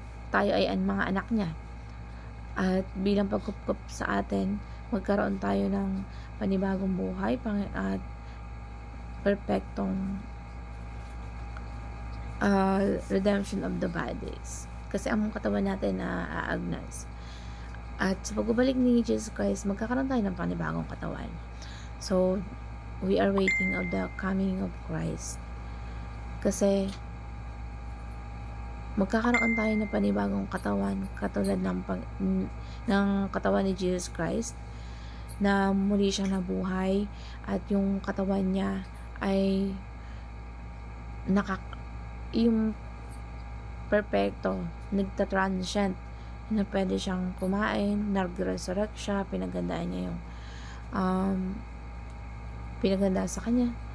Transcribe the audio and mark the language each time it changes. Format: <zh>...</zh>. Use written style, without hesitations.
<tl>tayo ay mga anak niya, at bilang pagkupkop sa atin, magkaroon tayo ng panibagong buhay at perfectong</tl> <en>redemption of the bodies,</en> <tl>kasi ang katawan natin na aagnas. At sa pagbabalik ni Jesus Christ, magkakaroon tayo ng panibagong katawan.</tl> <en>So, we are waiting of the coming of Christ.</en> <tl>Kasi, magkakaroon tayo ng panibagong katawan, katulad ng katawan ni Jesus Christ, na muli siya nabuhay, at yung katawan niya ay yung perfecto, nagta-transcend, na pwede siyang kumain, nag-resurrect siya, pinagandaan niya yung pinaganda sa kanya.</tl>